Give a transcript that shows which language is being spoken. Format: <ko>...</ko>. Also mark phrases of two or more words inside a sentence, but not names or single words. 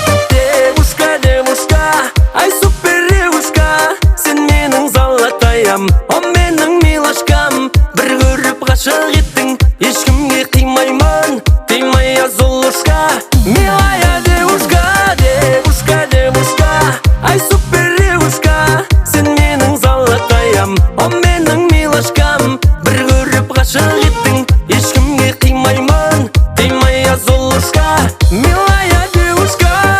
<ru>Девушка, девушка, ай, супер девушка.</ru> <kk>Сен менің золотаям, о, менің милашкам. Бір көріп ғашық еттің, ешкімге қимаймын, қимай, а, Золушка.</kk> <ru>Милая девушка, девушка, девушка, ай, супер девушка.</ru> <kk>Сен менің золотаям, о, менің милашкам. Бір көріп ғашық еттің, ешкімге қимаймын, қимай, а, Золушка.</kk> <ru>Милая девушка.</ru>